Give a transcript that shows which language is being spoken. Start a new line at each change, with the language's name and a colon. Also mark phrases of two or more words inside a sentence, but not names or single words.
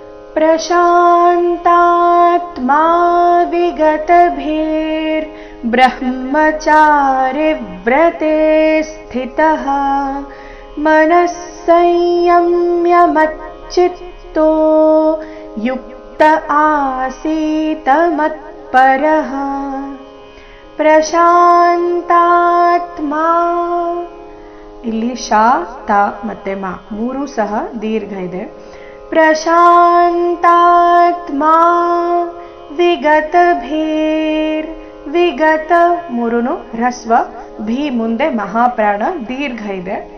Sanskrit: प्रशान्तात्मा विगतभिर्ब्रह्मचारिव्रते स्थितः मनः संयम्य मच्चित्तो युक्त आसीत मत्परः.
Kannada: ಪ್ರಶಾಂತಾತ್ಮಾ, ಇಲ್ಲಿ ಶಾ ತ ಮತ್ತೆ ಮಾ ಮೂರು ಸಹ ದೀರ್ಘ ಇದೆ. ಪ್ರಶಾಂತಾತ್ಮಾ ವಿಗತ ಭೀರ್, ವಿಗತ ಮೂರುನು ಹ್ರಸ್ವ, ಭೀ ಮುಂದೆ ಮಹಾಪ್ರಾಣ ದೀರ್ಘ ಇದೆ.